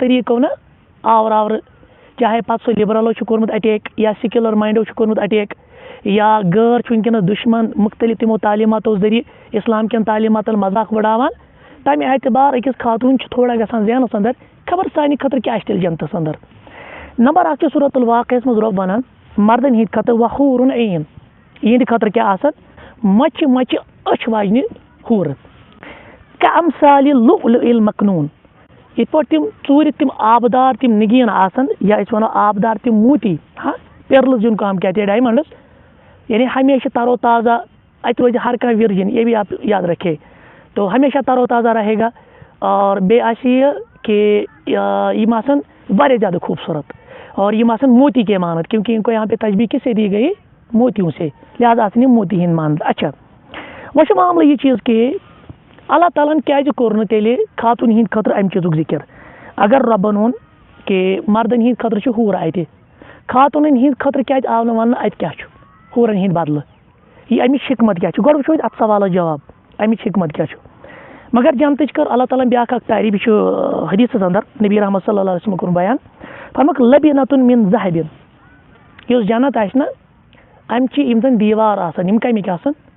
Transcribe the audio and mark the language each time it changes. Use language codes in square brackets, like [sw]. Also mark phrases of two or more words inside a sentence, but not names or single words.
[ks] طریٖقو نہ آورٕ چاہے پتہٕ سُہ لِبرلو چھُ کوٚرمُت اٹیک یا سیکیولر ماینڈو چھُ کوٚرمُت اٹیک یا غٲر چھُ وٕنکیٚنس دُشمن مختلف تِمو تعلیٖماتو ذٔریعہٕ اسلام کٮ۪ن تعلیٖماتن مذاق وٕڑاوان تمہِ اعتبار أکِس خاتوٗن چھُ تھوڑا گژھان ذہنس انٛدر خبر سانہِ خٲطرٕ کیٛاہ آسہِ تیٚلہِ جنتس انٛدر نمبر 1 چھُ سورۃ الواقعس منٛز رۄب ونان مردن ہِنٛدِ خٲطرٕ [ar] وحوٗر عین [ks] یِہنٛدِ خٲطرٕ کیٛاہ آسان مچہِ مچہِ أچھ واجنہِ ہوٗرٕ [ar] کامثال لؤلؤ المکنوٗن [ks] یِتھ پٲٹھۍ تِم ژوٗرِ تِم آبدار تِم نگیٖن آسن یا أسۍ ونو آبدار تِم موتی ہاں پیرلز [ur] جن کو ہم کہتے ہیں ڈائمنڈس یعنی ہمیشہ ترو تازہ [ks] اتہِ روزِ ہر کانٛہہ ورجن [ur] یہ بھی آپ یاد رکھے تو ہمیشہ ترو تازہ رہے گا اور [ks] بیٚیہِ آسہِ یہِ کہ یِم آسن واریاہ زیادٕ خوٗبصوٗرت اور یِم آسن موتی [ur] کے مانت کیونکہ ان کو یہاں پہ تشبیہ کس سے دی گئی موتیوں سے لہٰذا آسن [ks] یِم موتی ہِنٛدۍ مانت اچھا وۄنۍ چھُ معاملہٕ یہِ چیٖز کہ اللہ تعالیٰ ہن کیٛازِ کوٚر نہٕ تیٚلہِ خاتوٗن ہِنٛدِ خٲطرٕ امہِ چیٖزُک ذِکر اگر رۄبن ووٚن کہ مردن ہِنٛدِ خٲطرٕ چھُ ہوٗرٕ اَتہِ خاتوٗنن ہِنٛدِ خٲطرٕ کیٛازِ آو نہٕ وننہٕ اَتہِ کیٛاہ چھُ ہوٗرن ہِنٛدِ بدلہٕ یہِ امِچ حکمت کیٛاہ چھُ گۄڈٕ وٕچھو أسۍ اتھ سوالس جواب امِچ حکمت کیٛاہ چھُ مگر جنتٕچ کٔر اللہ تعالیٰ ہن بیٛاکھ اکھ تعریٖف یہِ چھُ حدیٖثس انٛدر نبی رحمت [ar] صلی اللہ علیہ وسلم [ks] کوٚرُن بیان فرمووُکھ [ar] لبیٖنتُن من ذہبِن [ks] یُس جنت آسہِ نہ امچہِ یِم زن دیوار آسن یِم کمِکۍ آسن